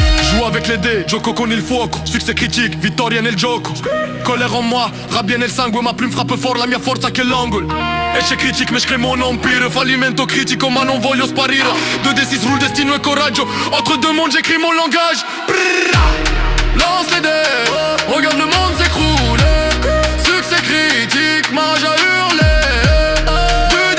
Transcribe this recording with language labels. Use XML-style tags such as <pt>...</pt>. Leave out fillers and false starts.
<fr>Joue avec les dés,</fr> <it>gioco con il fuoco.</it> <fr>Succès critique,</fr> <it>vittoria nel gioco.</it> <fr>Colère en moi,</fr> <it>rabbia nel sangue.</it> <fr>Ma plume frappe fort,</fr> <it>la mia forza che l'angolo.</it> <fr>Échec critique, mais je crée mon empire.</fr> <it>Fallimento critico, ma non voglio sparire. 2D6 roule, destino et coraggio.</it> <fr>Entre deux mondes, j'écris mon langage. Lance les dés, regarde le monde s'écrouler. Succès critique, ma rage a hurlé.</fr>